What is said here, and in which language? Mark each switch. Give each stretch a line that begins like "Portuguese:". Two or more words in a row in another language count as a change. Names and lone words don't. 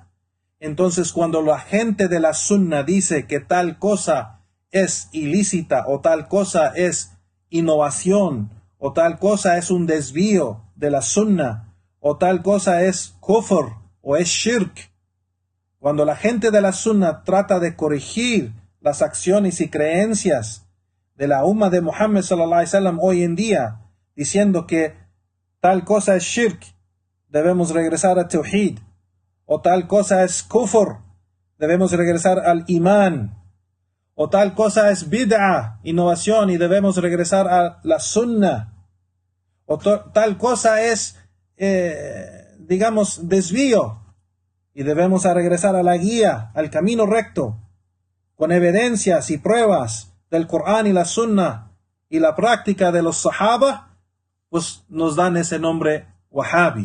Spanish: Entonces, cuando la gente de la Sunnah dice que tal cosa es ilícita o tal cosa es innovación o tal cosa es un desvío de la Sunnah o tal cosa es kufr o es shirk, cuando la gente de la Sunnah trata de corregir las acciones y creencias de la umma de Muhammad
Arabic: صلى الله عليه وسلم
Spanish: hoy en día, diciendo que tal cosa es shirk, debemos regresar a tawhid, o tal cosa es kufr, debemos regresar al iman, o tal cosa es bid'ah, innovación, y debemos regresar a la sunnah, o tal cosa es digamos desvío, y debemos regresar a la guía, al camino recto, con evidencias y pruebas del Corán y la Sunnah y la práctica de los Sahaba, pues nos dan ese nombre Wahhabi.